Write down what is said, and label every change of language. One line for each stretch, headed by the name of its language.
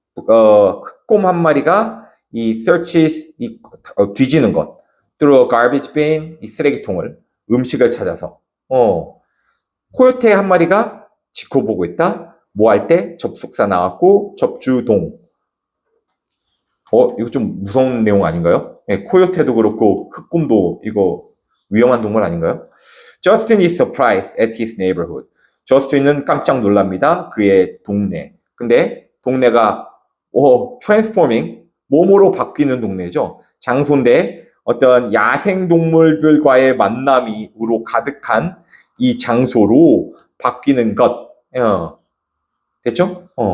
Korean: 흑곰 한 마리가 이
English: searches,
Korean: 뒤지는 것,
English: through a garbage bin,
Korean: 이 쓰레기통을, 음식을 찾아서. 코요테 한 마리가 지켜보고 있다. 뭐 할 때? 접속사 나왔고, 접주동. 이거 좀 무서운 내용 아닌가요? 코요테도 그렇고, 흑곰도 이거 위험한 동물 아닌가요?
English: Justin is surprised at his neighborhood.
Korean: 저스틴은 깜짝 놀랍니다. 그의 동네. 근데 동네가 transforming, 몸으로 바뀌는 동네죠. 장소인데 어떤 야생동물들과의 만남으로 가득한 이 장소로 바뀌는 것. 됐죠?